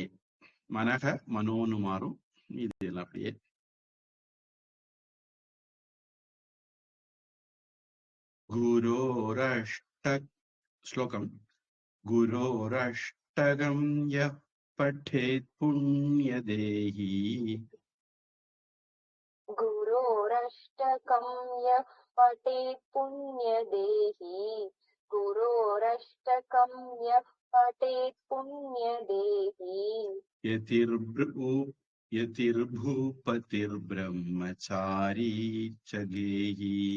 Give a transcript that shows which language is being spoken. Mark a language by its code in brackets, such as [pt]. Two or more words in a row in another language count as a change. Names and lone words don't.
[ta] மனக மனோன்னு மாறும். இது எல்லாம் அப்படியே. குரோரஷ்ட ஸ்லோகம். [sa] गुरोरष्टकं यः पठेत् पुण्यदेही. गुरोरष्टकं यः पठेत् पुण्यदेही, गुरोरष्टकं यः पठेत् पुण्यदेही. यतिर्भूपतिर्ब्रह्मचारी च गेही.